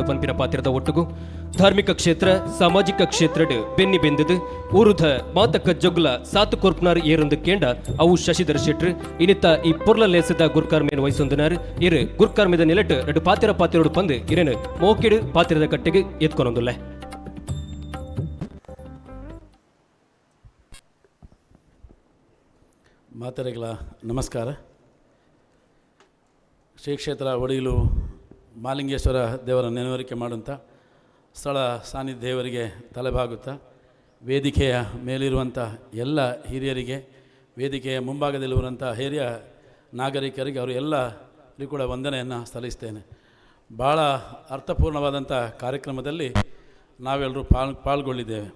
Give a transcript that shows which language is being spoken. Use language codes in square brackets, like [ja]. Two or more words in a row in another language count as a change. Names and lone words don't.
[tcy] ಪಂಪಿನ ಪಾತ್ರದ ಒಟ್ಟುಗು ಧಾರ್ಮಿಕ ಕ್ಷೇತ್ರ ಸಾಮಾಜಿಕ ಕ್ಷೇತ್ರಡ್ ಬೆನ್ನಿ ಬೆಂದದು ಊರುಧ ಮಾತ ಕಜ್ಜೋಗುಲ ಸಾತು ಕೊರ್ಪನಾರ್ ಏರೊಂದು ಕೇಂಡ ಅವು ಶಶಿಧರ್ ಶೆಟ್ರು ಇನ್ನಿತ್ತ ಈ ಪೊರ್ಲ ಲೇಸದ ಗುರ್ಕಾರ್ಮೇನು ವಹಿಸೊಂದನಾರ್ ಇರು ಗುರ್ಕಾರ್ಮೇದ ನಿಲಟ್ ಎರಡು ಪಾತಿರೋಡು ಪಂದು ಇರೇನು ಮೋಕೆಡು ಪಾತಿರದ ಕಟ್ಟೆಗೆ ಎತ್ಕೊನೊಂದುಲ್ಲೆ. ಮಾತರಿಗಳ ನಮಸ್ಕಾರ. [kn] ಶ್ರೀ ಕ್ಷೇತ್ರ ಒಡಿಲು ಮಾಲಿಂಗೇಶ್ವರ ದೇವರ ನೆನವರಿಕೆ ಮಾಡುವಂಥ ಸ್ಥಳ ಸಾನ್ನಿಧ್ಯ ದೇವರಿಗೆ ತಲೆಬಾಗುತ್ತಾ ವೇದಿಕೆಯ ಮೇಲಿರುವಂಥ ಎಲ್ಲ ಹಿರಿಯರಿಗೆ, ವೇದಿಕೆಯ ಮುಂಭಾಗದಲ್ಲಿರುವಂಥ ಹಿರಿಯ ನಾಗರಿಕರಿಗೆ, ಅವರು ಎಲ್ಲರಿಗೂ ಕೂಡ ವಂದನೆಯನ್ನು ಸಲ್ಲಿಸ್ತೇನೆ. ಭಾಳ ಅರ್ಥಪೂರ್ಣವಾದಂಥ ಕಾರ್ಯಕ್ರಮದಲ್ಲಿ ನಾವೆಲ್ಲರೂ ಪಾಲ್ಗೊಳ್ಳಿದ್ದೇವೆ.